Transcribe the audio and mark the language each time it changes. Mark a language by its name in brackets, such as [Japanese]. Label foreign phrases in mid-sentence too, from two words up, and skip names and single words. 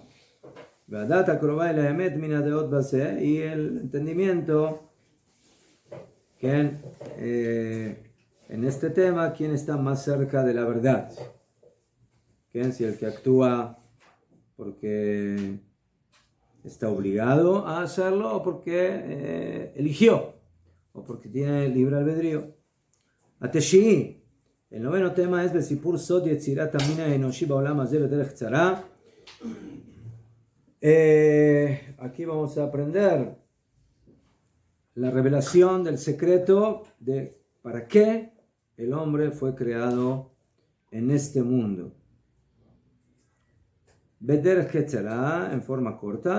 [Spanish] Y el entendimiento que en este tema, ¿quién está más cerca de la verdad? ¿Quién? Si el que actúa porque está obligado a hacerlo o porque eligió o porque tiene libre albedrío. [Hebrew] התשיעי, [Spanish] el noveno tema es [Hebrew] בסיפור סוד יצירת המין האנושי בעולם הזה בדרך קצרה. [Spanish] Aquí vamos a aprender la revelación del secreto de para qué el hombre fue creado en este mundo. [Hebrew] בדרך קצרה, [Spanish] en forma corta.